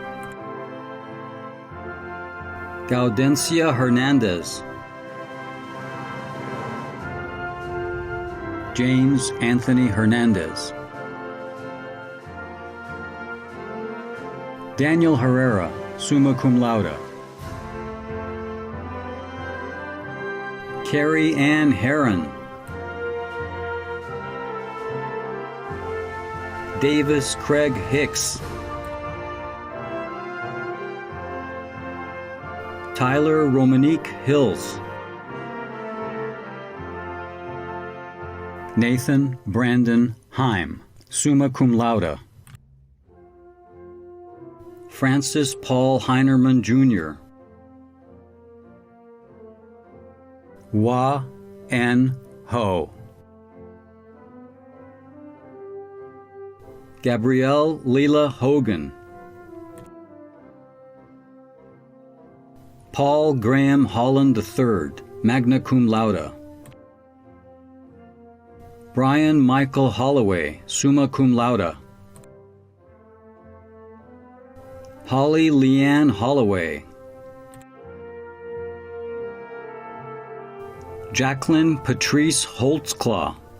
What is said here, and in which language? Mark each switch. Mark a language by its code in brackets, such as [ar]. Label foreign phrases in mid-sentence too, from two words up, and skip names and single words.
[en] Gaudencia Hernandez, James Anthony Hernandez, Daniel Herrera, [la] summa cum laude, [en] Carrie Ann Heron, Davis Craig Hicks, Tyler Romanique Hills. Nathan Brandon Heim, [la] summa cum laude. [en] Francis Paul Heinerman, Jr. Wa N. Ho. Gabrielle Leela Hogan. Paul Graham Holland III, [la] magna cum laude. [en] Brian Michael Holloway, [la] summa cum laude. [en] Holly Leanne Holloway. Jacqueline Patrice Holtzclaw.